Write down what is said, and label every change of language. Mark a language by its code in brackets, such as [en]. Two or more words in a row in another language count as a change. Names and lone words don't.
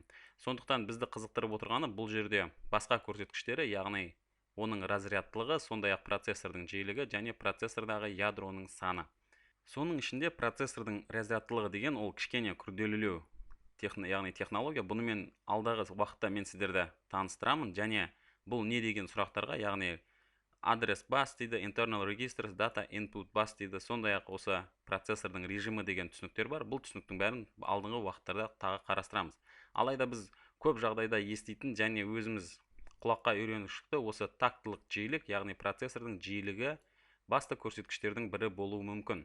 [kk] Сондықтан бізді қызықтырып отырғаны бұл жерде басқа көрсеткіштері, яғни оның разрядтылығы, сондай-ақ процессордың жиілігі және процессордағы ядроның саны. Соның ішінде процессордың разрядтылығы деген ол кішкене күрделілеу, яғни технология. Бұны мен алдағы уақытта мен сіздерді таныстырамын. Және бұл не деген сұрақтарға, яғни [en] address bus [kk] дейді, [en] internal registers, data input bus [kk] дейді, сондай-ақ осы процессордың режимі деген түсініктер бар. Бұл түсініктің бәрін алдыңғы уақыттарда тағы қарастырамыз. Алайда біз көп жағдайда еститін және өзіміз құлаққа үйреніп шықты осы тактылық жиілік, яғни процессордың жиілігі басты көрсеткіштердің бірі болуы мүмкін.